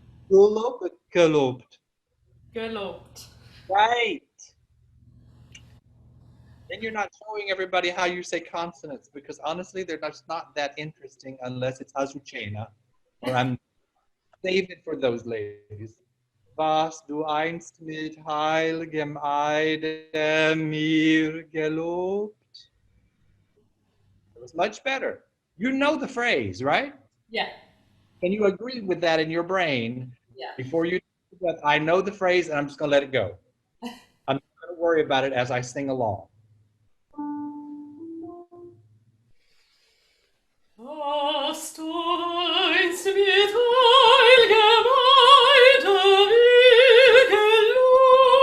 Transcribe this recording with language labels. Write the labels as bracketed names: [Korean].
[German] Gelobt, gelobt. Gelobt. [English] Right. Then you're not showing everybody how you say consonants because honestly, they're just not that interesting unless it's Azucena. Or I'm save it for those ladies. [German] Was du einst mit heiligem Eide mir gelobt. [English] It was much better. You know the phrase, right? Yeah. Can you agree with that in your brain? Yeah. Before you do that, I know the phrase and I'm just going to let it go. I'm not going to worry about it as I sing along. [German] Was du einst mit heiliger Weide mir gelobt.